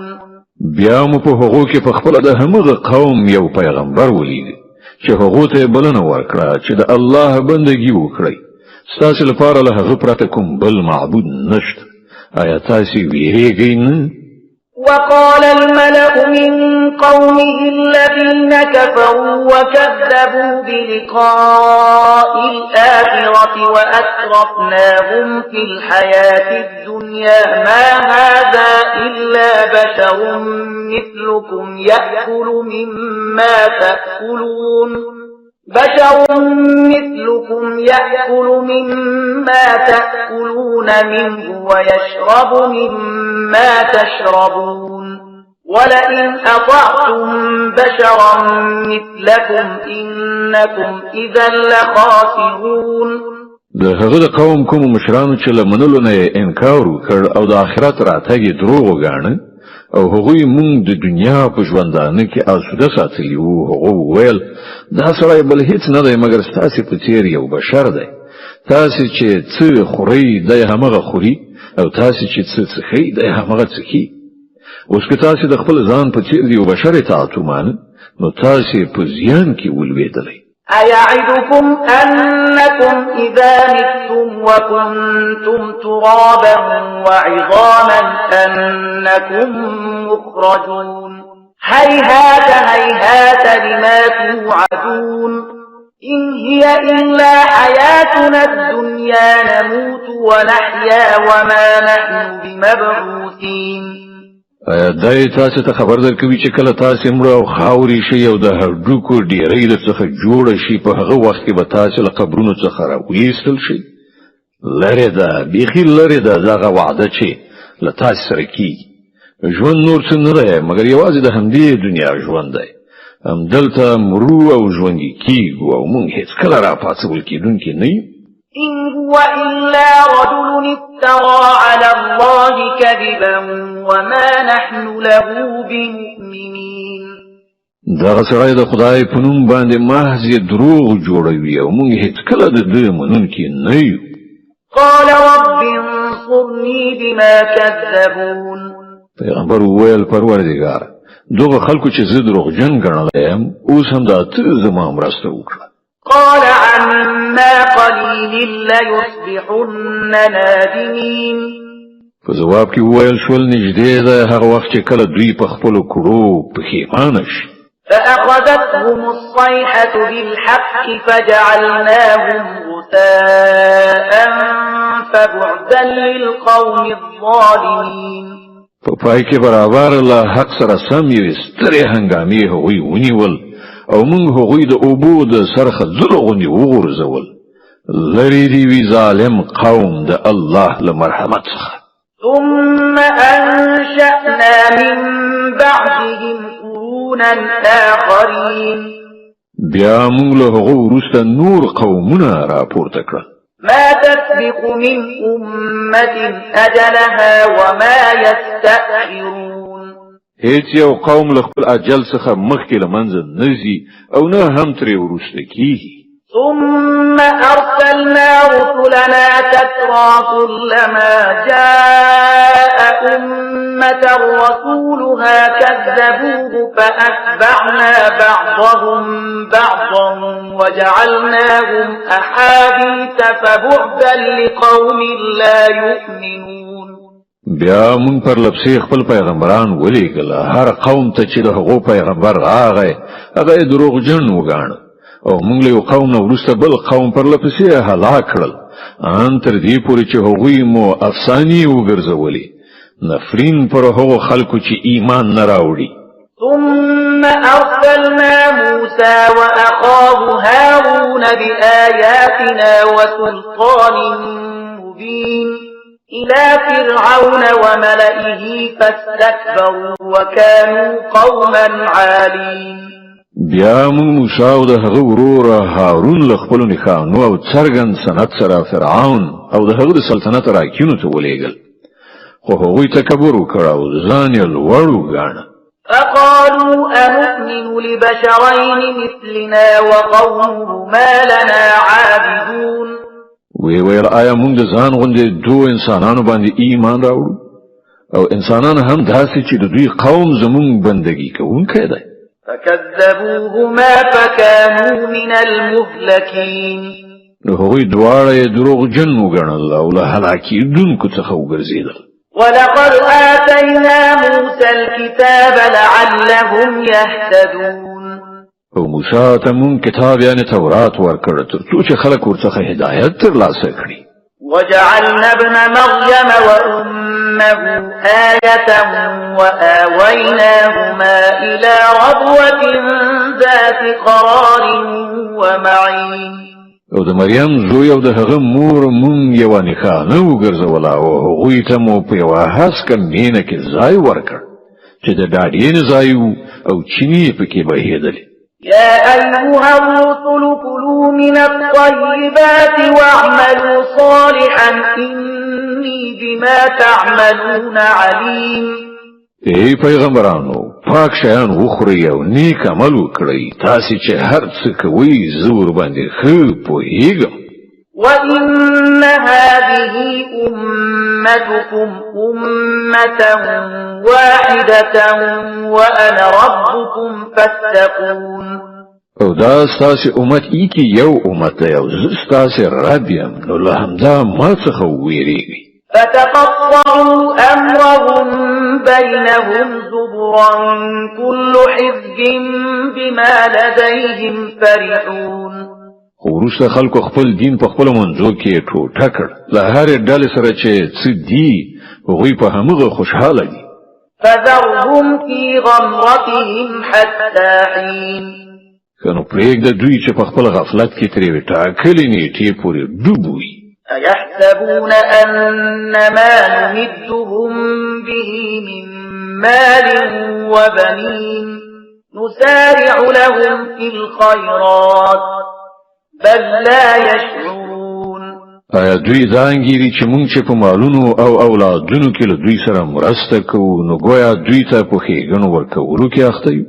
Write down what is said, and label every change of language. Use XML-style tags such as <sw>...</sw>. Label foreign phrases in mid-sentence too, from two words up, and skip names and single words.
<ps>بیا مو په هغو کې په خپل د همغه قوم یو پیغمبر ولید چې هغه ته بلنه ورکړه چې د الله بندګي وکړي. ستاسو لپاره له هغه پرته کوم بل معبود نشته. آیا تاسو ویریږئ نه؟</ps> <ar>وقال الملأ من قومه الذين كفروا وكذبوا بلقاء الآخرة وأترفناهم في الحياة الدنيا ما هذا إلا بشر مثلكم يأكل مما تأكلون منه ويشرب مما تشربون ولئن أطعتم بشرا مثلكم إنكم إذا لخاسرون.</ar> <ps>د هغه قوم کوم مشرانو چې لمنلو نه انکار وکړ او د آخرت راتګ دروغ وګاڼه او هغوی مونږ د دنیا په ژوندانه کې آسوده ساتلی وو. هغه وویل دا سړی بل هیڅ نه دی مګر ستاسې په څیر یو بشر دی. تاسې چې څه خورئ دی همغه خوري او تاسې چې څه څښئ دی همغه څښي. اوس که تاسې د خپل ځان په څیر د یو بشر اطاعت ومانه نو تاسې په زیان کې ولوېدلی.</ps> <ar>أيعدكم أنكم إذا متم وكنتم ترابا وعظاما أنكم مخرجون. هيهات هيهات لما توعدون. إن هي إلا حياتنا الدنيا نموت ونحيا وما نحن بمبعوثين.</ar> <ps>دای تاسو ته خبر درکوي چې کله تاسو مړ او خاوري شي او د هډوکو ډیرې د څخه جوړ شي په هغه وخت کې به تاسو له قبرونو څخه راوېستل شي. لره ده بيخي لره ده دغه وعده چې له تاسو سره کیږي. ژوند نور څه نه دی مګر یوازې د همدې دنیا ژوند دی. همدلته مرو او ژوند کیږو او مونږ هیڅ کله راپاڅول کېدونکي نه یو.</ps> <ar>إن هو إلا رجل افترى على الله كذبا وما نحن له بمؤمنين.</ar> <ps>دغه سړی د خدای په نوم باندې محض دروغ جوړوي او موږ هیڅ کله د دې منونکي نه یو.</ps> <ar>قال رب انصرني بما كذبون.</ar> <ps>پیغمبر وویل پروردګار دغه خلکو چې زه دروغجن ګڼلی یم اوس هم دا ته زما مرسته وکړه.</ps> <ar>قال عما قليل ليصبحن نادمين.</ar> <ps>په جواب کې وویل شول نږدې ده هغه وخت چې کله دوی په خپلو کړو پښیمانه شي.</ps> <ar>فأخذتهم الصيحة بالحق فجعلناهم غثاء فبعدا للقوم الظالمين.</ar> <ps>په پای کې برابر له حق سره سم یې سترې هنګامې هغوی ونیول او موږ هغوی د اوبو د سرخه ځلو غوندې وغورځول. لرې دې وي ظالم قوم د الله له مرحمت څخه.</ps> <ar>ثم أنشأنا من بعدهم قرونا آخرين.</ar> <ps>بیا موږ له هغو وروسته نور قومونه راپورته کړل.</ps> <ar>ما تسبق من أمة أجلها وما يستأخرون.</ar> <ps>هیڅ یو قوم له خپل اجل څخه مخکې له منځه نه ځي او نه هم ترې وروسته کیږي.</ps> <ar>ثم أرسلنا رسلنا تترى كلما جاء أمة رسولها كذبوه فأتبعنا بعضهم بعضا وجعلناهم أحاديث فبعدا لقوم لا يؤمنون.</ar> <ps>بیا مون پر لپسی خپل پیغمبران ولیږل، هر قوم ته چې د هغو پیغمبر راغی هغه دروغجن وګاڼه، او مونږ له یو قوم نه وروسته بل قوم پر لپسې هلاک کړل، ان تر دې پورې چې هغوی مو افسانې وګرځولې، نفرین پر هغو خلکو چې ایمان نه راوړي.</ps> <ar>ثم أرسلنا موسى وأخاه هارون بآياتنا وسلطان مبين إلى فرعون وملئه فاستكبروا وكانوا قوما عالين.</ar> <ps>بیا مون موسی او د هغه ورور هارون له خپلو نښانو او څرګند سند سره فرعون او د هغه د سلطنت راکینو ته ولېږل، خو هغوی تکبر وکړ او ځان یې لوړ وګاڼه.</ps> <ar>فقالوا أنؤمن لبشرين مثلنا وقومهما لنا عابدون.</ar> <ps>ویل آیا مونږ د ځان غوندې دوه انسانانو باندې ایمان راوړو، او انسانان هم داسې چې د دوی قوم زمونږ بندګي کوونکی دی.</ps> <ar>فكذبوهما فكانوا من المهلكين.</ar> <ps>هغوی دواړه یې دروغجن وګڼل او له هلاکېدونکو څخه وګرځېدل.</ps> <ar>ولقد آتينا موسى الكتاب لعلهم يهتدون.</ar> <ps>او موسی ته مون کتاب یعنی تورات ورکړ تر څو چې خلک ورڅخه هدایت ترلاسه کړي.</ps> <ar>وجعلنا ابن مريم وأمه آية وآويناهما إلى ربوة ذات قرار ومعين.</ar> <ps>او د مریم زوی او د هغه مور مونږ یوه نښانه وګرځوله او هغوی ته مو په یوه هسکه مینه کې ځای ورکړ چې د ډاډینې ځای و او چینې یې پکې بهېدلې.</ps> <ar>يا أيها الرسل كلوا من الطيبات واعملوا صالحا إني بما تعملون عليم.</ar> <ps>ای پیغمبرانو، پاک شیان وخورئ او نیک عمل وکړئ، تاسې چې هر څه کوئ زه ورباندې ښه پوهېږم.</ps> <ar>وإن هذه أمتكم أمة واحدة وأنا ربكم فاتقون.</ar> <ps>او دا ستاسې امت ایکی یو امت دی او زه ستاسې رب یم، نو له همدا ما څخه وویریږئ.</ps> <ar>فتقطعوا أمرهم بينهم زبرا كل حزب بما لديهم فرحون.</ar> <ps>خو وروسته خلکو خپل دین په خپلو منځو کې ټوټه کړ، له هرې ډلې سره چې څه دي هغوی په همغه خوشحاله دي.</ps> <ar>فذرهم في غمرتهم حتى حين.</ar> <ps>که نو پرېږده دوی چې په خپل غفلت کې ترې ټاکلې نیټې پورې ډوب وي.</ps> <ar>أيحسبون أن ما نمدهم به من مال وبنين نسارع لهم في الخيرات بل لا يشعرون.</ar> <ps>آیا دوی ځانګیري چې مونږ چې په مالونو او اولادونو کې له دوی سره مرسته کوو نو ګویا دوی ته په ښېګڼو ورکولو کې اخته یو؟</ps>